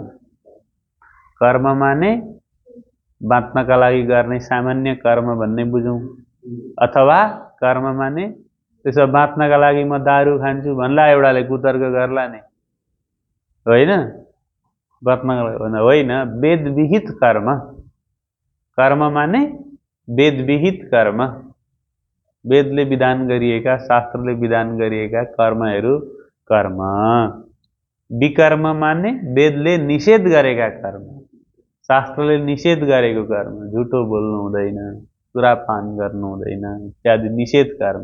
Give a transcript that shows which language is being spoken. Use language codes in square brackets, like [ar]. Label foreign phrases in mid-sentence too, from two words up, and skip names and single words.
[ne] कर्म माने बाँच्नका लागि गर्ने सामान्य कर्म भन्ने बुझौँ, अथवा कर्म माने त्यसो बाँच्नका लागि म दारू खान्छु भन्ला एउटाले कुतर्क गर्ला नि, होइन? बाँच्नका लागि होइन, वेद विहित कर्म। कर्म माने वेद विहित कर्म, वेदले विधान गरिएका, शास्त्रले विधान गरिएका कर्महरू कर्म। विकर्म माने वेदले निषेध गरेका कर्म, शास्त्रले निषेध गरेको कर्म। झुटो बोल्नु हुँदैन, सुरापान गर्नु हुँदैन इत्यादि निषेध कर्म।